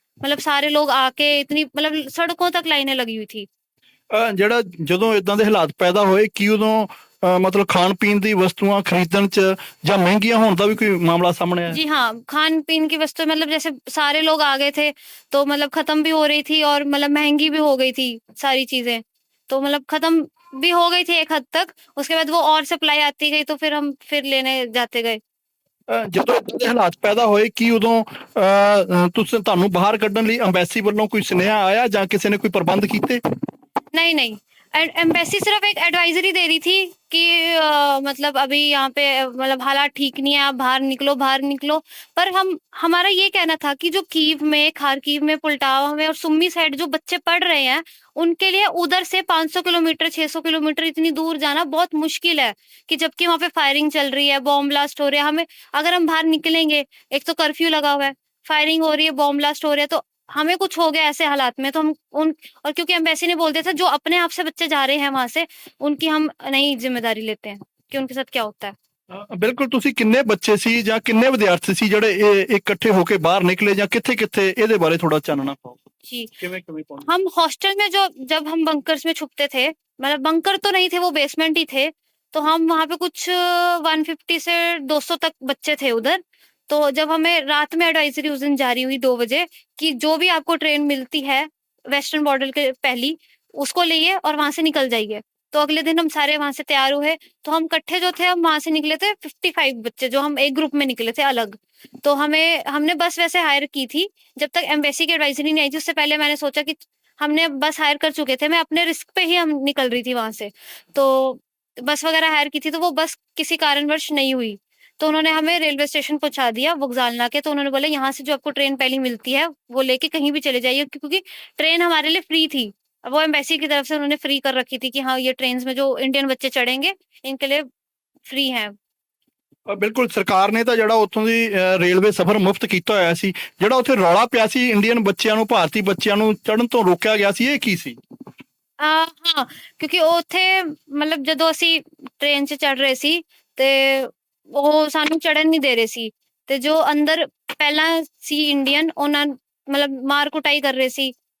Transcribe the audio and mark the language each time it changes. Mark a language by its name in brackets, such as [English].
[Hindi] मतलब सारे लोग आके इतनी मतलब सड़कों तक लाइनें लगी हुई थी। [Punjabi] ਜਿਹੜਾ ਜਦੋਂ ਇਦਾਂ ਦੇ ਹਾਲਾਤ ਪੈਦਾ ਹੋਏ ਕੀ ਉਦੋਂ ਮਤਲਬ ਖਾਣ ਪੀਣ ਦੀ ਵਸਤੂਆਂ ਖਰੀਦਣ ਚ ਜਾਂ ਮਹਿੰਗੀਆਂ ਹੋਣ ਦਾ ਵੀ ਕੋਈ ਮਾਮਲਾ ਸਾਹਮਣੇ ਆਇਆ? [Hindi] जी हाँ, खान-पीन की वस्तु मतलब जैसे सारे लोग आ गए थे, तो मतलब खत्म भी हो रही थी और मतलब महँगी भी हो गई थी सारी चीज़ें। तो मतलब खत्म भी हो गई थी एक हद तक, उसके बाद वो और सप्लाई आती गई तो फिर हम फिर लेने जाते गए। [Punjabi] ਜਦੋਂ ਇਦਾਂ ਦੇ ਹਾਲਾਤ ਪੈਦਾ ਹੋਏ ਕੀ ਉਦੋਂ ਤੁਸੀਂ ਤੁਹਾਨੂੰ ਬਾਹਰ ਕੱਢਣ ਲਈ ਅੰਬੈਸੀ ਵੱਲੋਂ ਕੋਈ ਸੁਨੇਹਾ ਆਇਆ ਜਾਂ ਕਿਸੇ ਨੇ ਕੋਈ ਪ੍ਰਬੰਧ ਕੀਤੇ? [Hindi] नहीं, नहीं। एम्बेसी सिर्फ एक एडवाइजरी दे रही थी कि मतलब अभी यहाँ पे मतलब हालात ठीक नहीं है, आप बाहर निकलो। पर हमारा ये कहना था कि जो कीव में, खार्किव में, पुल्टावा में और सुम्मी साइड जो बच्चे पढ़ रहे हैं, उनके लिए उधर से 500 किलोमीटर, 600 किलोमीटर इतनी दूर जाना बहुत मुश्किल है, कि जबकि वहाँ पे फायरिंग चल रही है, बॉम्ब ब्लास्ट हो रहा है। हमें अगर हम बाहर निकलेंगे, एक तो कर्फ्यू लगा हुआ है, फायरिंग हो रही है, बॉम्ब ब्लास्ट हो रहा है, तो हमें कुछ हो गया ऐसे हालात में तो हम उन और क्योंकि एम्बेसी ने बोल दिया था जो अपने आप से बच्चे जा रहे हैं वहां से, उनकी हम नहीं जिम्मेदारी लेते हैं कि उनके साथ क्या होता है। [Punjabi] ਬਿਲਕੁਲ ਤੁਸੀਂ ਕਿੰਨੇ ਬੱਚੇ ਸੀ ਜਾਂ ਕਿੰਨੇ ਵਿਦਿਆਰਥੀ ਸੀ ਜਿਹੜੇ ਇਹ ਇਕੱਠੇ ਹੋ ਕੇ ਬਾਹਰ ਨਿਕਲੇ ਜਾਂ ਕਿੱਥੇ-ਕਿੱਥੇ ਇਹਦੇ ਬਾਰੇ ਥੋੜਾ ਚਾਨਣਾ ਪਾਓ? [Hindi] जी, [Punjabi] ਕਿਵੇਂ ਪਹੁੰਚੇ? [Hindi] हम हॉस्टल में जो जब हम बंकर्स में छुपते थे, मतलब बंकर तो नहीं थे, वो बेसमेंट ही थे, तो हम वहां पे कुछ 150 से 200 तक बच्चे थे उधर। तो जब हमें रात में एडवाइजरी उस दिन जारी हुई 2 बजे कि जो भी आपको ट्रेन मिलती है वेस्टर्न बॉर्डर के पहली, उसको लेइए और वहां से निकल जाइए। तो अगले दिन हम सारे वहां से तैयार हुए, तो हम इकट्ठे जो थे हम वहां से निकले थे 55 बच्चे, जो हम एक ग्रुप में निकले थे अलग। तो हमने बस वैसे हायर की थी, जब तक एम्बेसी की एडवाइजरी नहीं आई थी उससे पहले मैंने सोचा कि हमने बस हायर कर चुके थे, मैं अपने रिस्क पे ही हम निकल रही थी वहां से। तो बस वगैरह हायर की थी, तो वो बस किसी कारणवश नहीं हुई, तो उन्होंने हमें रेलवे स्टेशन पहुंचा दिया वोगजाल नाके। तो उन्होंने बोला यहाँ से जो आपको ट्रेन पहली मिलती है वो लेके कहीं भी चले जाइए, क्योंकि ट्रेन हमारे लिए फ्री थी। वो एम्बेसी की तरफ से उन्होंने फ्री कर रखी थी कि हाँ ये ट्रेन में जो इंडियन बच्चे चढ़ेंगे इनके लिए फ्री है। [Punjabi] ਬਿਲਕੁਲ ਸਰਕਾਰ ਨੇ ਤਾਂ ਜਿਹੜਾ ਉੱਥੋਂ ਦੀ ਰੇਲਵੇ ਸਫ਼ਰ ਮੁਫਤ ਕੀਤਾ ਹੋਇਆ ਸੀ, ਜਿਹੜਾ ਉੱਥੇ ਰੌਲਾ ਪਿਆ ਸੀ ਇੰਡੀਅਨ ਬੱਚਿਆਂ ਨੂੰ, ਭਾਰਤੀ ਬੱਚਿਆਂ ਨੂੰ ਚੜ੍ਹਨ ਤੋਂ ਰੋਕਿਆ ਗਿਆ ਸੀ, ਇਹ ਕੀ ਸੀ? ਹਾਂ, ਕਿਉਂਕਿ ਉੱਥੇ ਮਤਲਬ ਜਦੋਂ ਅਸੀਂ ਟ੍ਰੇਨ 'ਚ ਚੜ ਰਹੇ ਸੀ ਤੇ ਉਹ ਸਾਨੂੰ ਚੜਨ ਨਹੀਂ ਦੇ ਰਹੇ ਸੀ, ਤੇ ਜੋ ਅੰਦਰ ਪਹਿਲਾਂ ਸੀ ਇੰਡੀਅਨ ਉਹਨਾਂ ਮਤਲਬ ਮਾਰ ਕੁਟਾਈ ਕਰ ਰਹੇ ਸੀ।